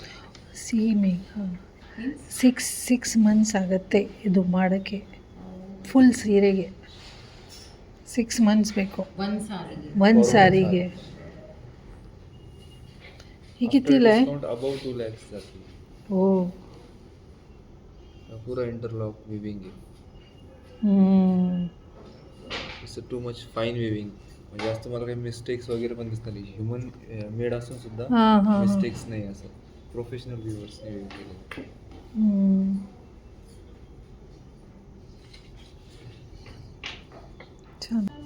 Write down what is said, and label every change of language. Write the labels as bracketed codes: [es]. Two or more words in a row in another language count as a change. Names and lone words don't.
[kn] ಸೇಮ್ ಈಗ 6 ಮಂತ್ಸ್ ಆಗುತ್ತೆ ಇದು ಮಾಡೋಕ್ಕೆ. ಫುಲ್ ಸೀರೆಗೆ 6 ಮಂತ್ಸ್ ಬೇಕು ಒಂದು ಸಾರಿಗೆ. ಹೀಗಿತ್ತಿಲ್ಲ. [en] about 2 lakhs जाते. ಓ [mr] पूरा [en] interlock weaving [mr] आहे. [en] it's too much fine weaving. [mr] म्हणजे जास्त मला काही मिस्टेक्स वगैरे पण दिसत नाही. [en] human made [mr] असून सुद्धा मिस्टेक्स नाही. असं प्रोफेशनल व्ह्युअर्सने विविंग केलं. छान.